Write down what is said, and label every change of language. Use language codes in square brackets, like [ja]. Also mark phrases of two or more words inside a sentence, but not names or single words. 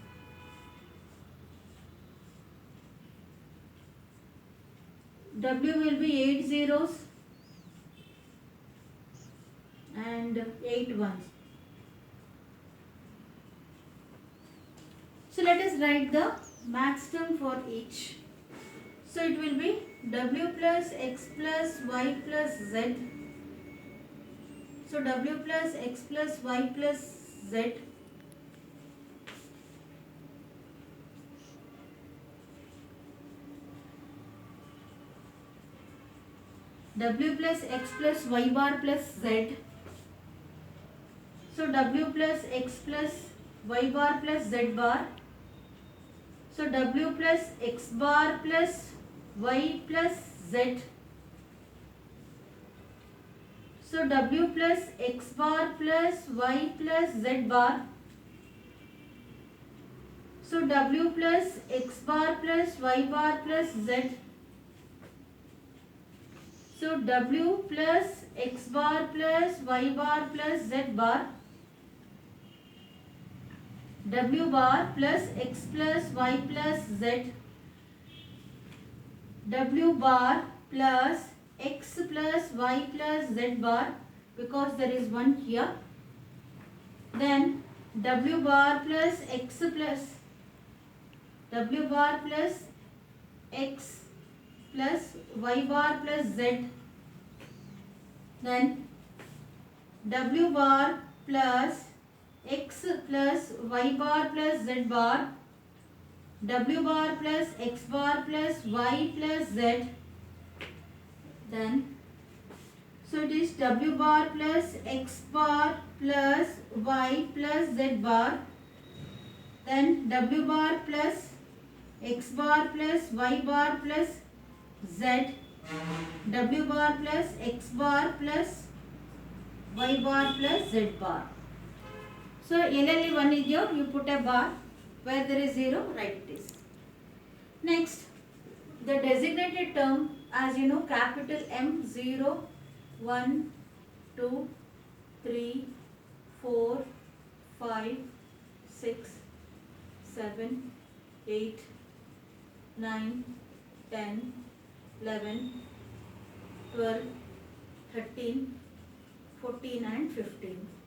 [en] W will be 8 zeros and 8 ones. So let us write the max term for each. So it will be W plus X plus Y plus Z. So W plus X plus Y plus Z. W plus X plus Y bar plus Z. So W plus X plus Y bar plus Z bar. So w plus x bar plus y plus z. So w plus x bar plus y plus z bar. So w plus x bar plus y bar plus z. So w plus x bar plus y bar plus z bar. W bar plus x plus y plus z. W bar plus x plus y plus z bar, because there is one here. Then w bar plus x plus w bar plus x plus y bar plus z. Then w bar plus x plus y bar plus z bar. W bar plus x bar plus y plus z. Then so it is w bar plus x bar plus y plus z bar. Then w bar plus x bar plus y bar plus z. W bar plus x bar plus y bar plus z bar. So LLE 1 is here, you put a bar. Where there is 0, write this. Next, the designated term, as you know, capital M, 0, 1, 2, 3, 4, 5, 6, 7, 8, 9, 10, 11, 12, 13, 14 and 15.